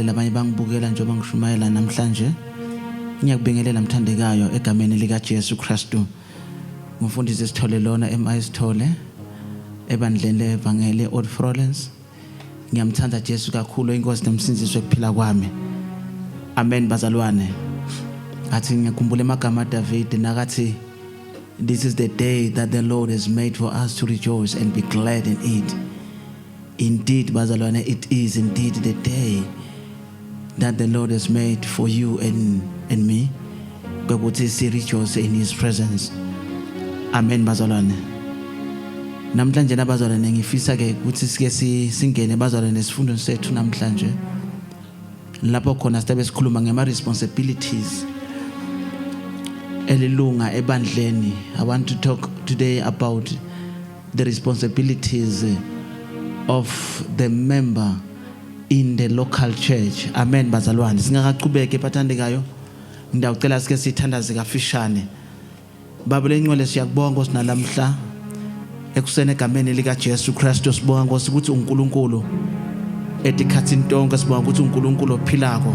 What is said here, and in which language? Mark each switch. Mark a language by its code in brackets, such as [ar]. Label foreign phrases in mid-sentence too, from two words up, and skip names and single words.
[zu] labanye bangibukela njengoba ngishumayela namhlanje ngiyakubingelela mthandekayo egameni lika Jesu Kristu ngumfundisi Sithole lona eMayisithole ebandleni levangeli Old Florence ngiyamthanda Jesu kakhulu inkosi nemsinziso ekuphila kwami amen bazalwane athi ngikhumbula amagama David nakathi [en] this is the day that the Lord has made for us to rejoice and be glad in it. Indeed, bazalwane, it is indeed the day that the Lord has made for you and me. [zu] Ukuthi si [en] rejoice in His presence. [zu] Amen, bazalwane. Namhlanje nabazalwane ngifisa ke ukuthi sike singene bazalwane isifundo sethu namhlanje. Lapho khona sibe sikhuluma ngema responsibilities elilunga ebandleni. [en] I want to talk today about the responsibilities of the member in the local church. [zu] Amen bazalwane. Singakaqhubeke bathandekayo. Ngiyacela sike sithandaze kafishane. Baba lengcwele siyakubonga Nkosi nalamhla. Ekuseni egameni lika Jesu Kristu sibonga Nkosi ukuthi uNkulunkulu etikhathini tonke sibonga ukuthi uNkulunkulu ophilako.